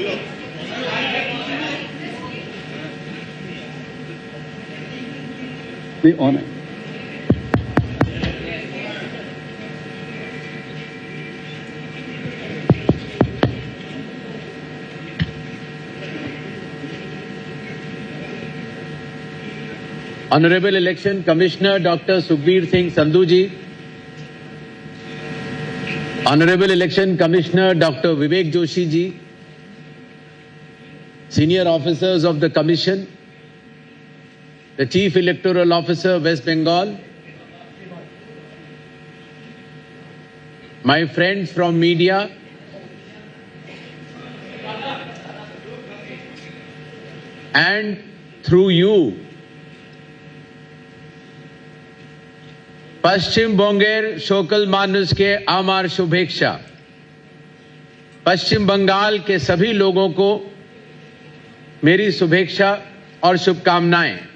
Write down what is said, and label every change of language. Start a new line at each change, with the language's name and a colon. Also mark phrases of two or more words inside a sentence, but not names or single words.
English: The honor. Honorable Election Commissioner Dr. Sukhbir Singh Sandhu ji, Honorable Election Commissioner Dr. Vivek Joshi ji, Senior Officers of the Commission, the Chief Electoral Officer West Bengal, my friends from media, and through you,
Bangla: পশ্চিম বঙ্গের সকল মানুষকে আমার শুভেচ্ছা।
Hindi: पश्चिम बंगाल के सभी लोगों को मेरी शुभेच्छा और शुभकामनाएं।